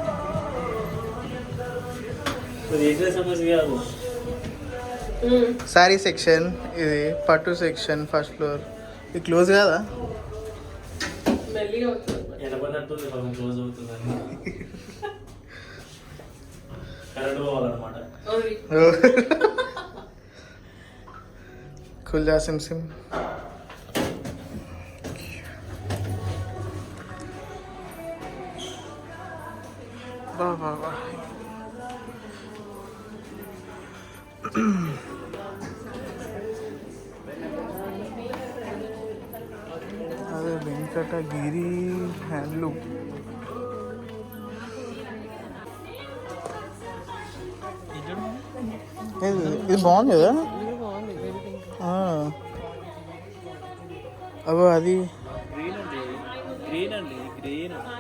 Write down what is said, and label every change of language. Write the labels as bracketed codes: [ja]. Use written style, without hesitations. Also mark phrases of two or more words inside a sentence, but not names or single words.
[en] saree section [te] ఇది, పట్టు [en] section first floor. [te] ఇది క్లోజ్ కాదా? క్లోజ్ అవుతుందని కరెంట్ పోవాలన్నమాట. [hi] खुल सिम सिम. वाह वाह वाह. अरे वेंकटगिरी हैंडलूम. [te] ఇది బాగుంది కదా. అబ్బో అది గ్రీన్ అండి గ్రీన్